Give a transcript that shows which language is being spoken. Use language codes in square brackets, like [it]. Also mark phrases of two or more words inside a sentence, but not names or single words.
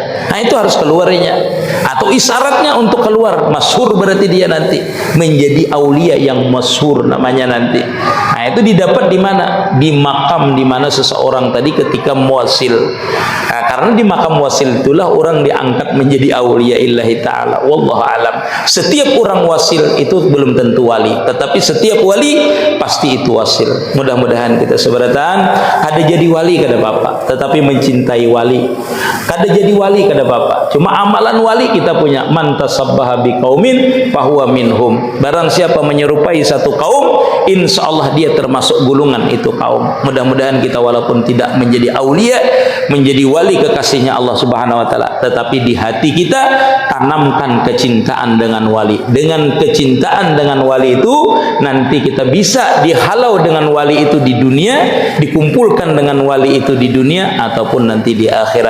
[id] Nah itu harus keluarnya, atau isyaratnya untuk keluar masyhur, berarti dia nanti menjadi aulia yang masyhur namanya nanti. Nah itu didapat di mana? Di makam di mana seseorang tadi ketika muwasil. Nah, karena di makam wasil itulah orang diangkat menjadi [ar] أولياء الله تعالى. والله أعلم. [id] Setiap orang wasil itu belum tentu wali, tetapi setiap wali pasti itu wasil. Mudah-mudahan kita seberatan [bjn] kada jadi wali kada apa-apa, [id] tetapi mencintai wali. [bjn] Kada jadi wali kada apa-apa, [id] cuma amalan wali kita punya. [ar] من تشبه بقوم فهو منهم. [id] Barang siapa menyerupai satu kaum, insyaallah dia termasuk golongan itu kaum. Mudah-mudahan kita walaupun tidak menjadi aulia, menjadi wali kekasihnya Allah Subhanahu wa taala, tetapi di hati kita tanamkan kecintaan dengan wali. Dengan kecintaan dengan wali itu nanti kita bisa dihalau dengan wali itu di dunia, dikumpulkan dengan wali itu di dunia ataupun nanti di akhirat.